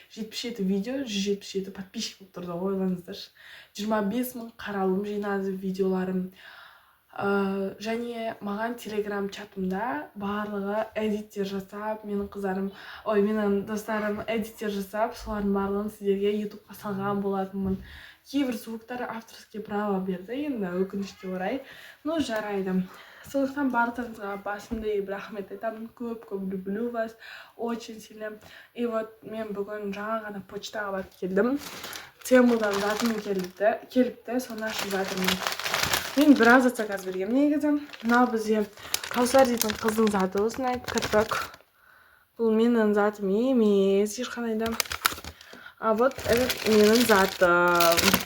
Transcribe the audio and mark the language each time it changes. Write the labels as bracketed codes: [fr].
[kk] 77 видео, 177 подписчик болып тұрды, ойлаңыздар. 25 000 қаралым жинады видеоларым. Және маған телеграм чатымда барлығы эдиттер жасап, менің достарым эдиттер жасап, солардың барлығын сіздерге ютубқа салған болатынмын. Кейбір звуктар [ru] авторские право [kk] берді, енді өкінішке орай. [ru] Ну, [kk] жарайды. Сондықтан барлықтарыңызға басымды иіп рахмет айтамын. Көп [ru] люблю вас, очень сильно. И вот [kk] мен бүгін жаңа ғана почтаға барып келдім. Теңбудан затым келіпті, соны ашып жатырмын. Мен біраз зат заказ бергем негізі. Мынау бізде Каусар дейтін қыздың заты осындай кірпік. Бұл менің затым емес ешқандай. [ru] А вот это [kk] менің затым.